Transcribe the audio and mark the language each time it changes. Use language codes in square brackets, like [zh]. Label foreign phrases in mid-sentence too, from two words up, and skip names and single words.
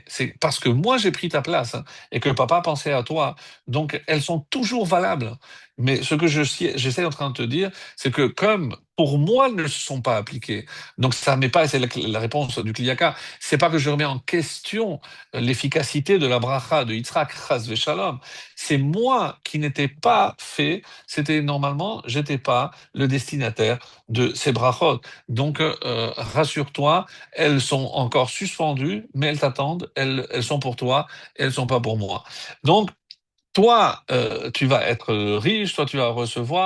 [fr] C'est parce que moi, j'ai pris ta place hein, et que papa pensait à toi. Donc, elles sont toujours valables. Mais ce que j'essaie en train de te dire, c'est que comme pour moi, elles ne se sont pas appliquées, donc ça n'est pas, c'est la réponse du Kliyaka, c'est pas que je remets en question l'efficacité de la bracha de Yitzhak, [he] חס ושלום, [fr] c'est moi qui n'étais pas fait, c'était normalement, j'étais pas le destinataire de ces brachot. Donc, rassure-toi, elles sont encore suspendues, mais elles t'attendent, elles sont pour toi, elles sont pas pour moi. Donc, toi, tu vas être riche, toi, tu vas recevoir.